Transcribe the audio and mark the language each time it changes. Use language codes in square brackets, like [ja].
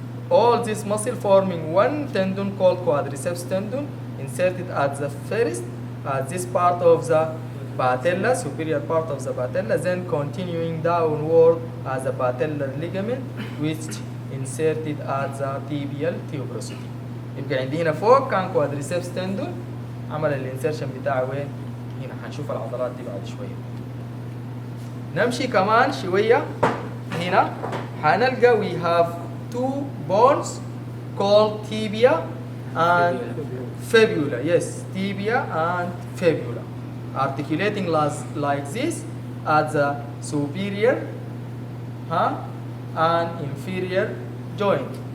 [en] All these muscle forming one tendon called quadriceps tendon, inserted at the first, at this part of the patella, superior part of the patella, then continuing downward as the patellar ligament, which inserted at the tibial tuberosity. [ar] يبقى عندي هنا فوق كان quadriceps tendon، عمل الانسرشن بتاعه وين؟ هنا. هنشوف العضلات دي بعد شويه. نمشي كمان شويه هنا هنلقى [en] we have two bones called tibia and fibula. Yes, tibia and fibula, articulating like this at the superior and inferior joint.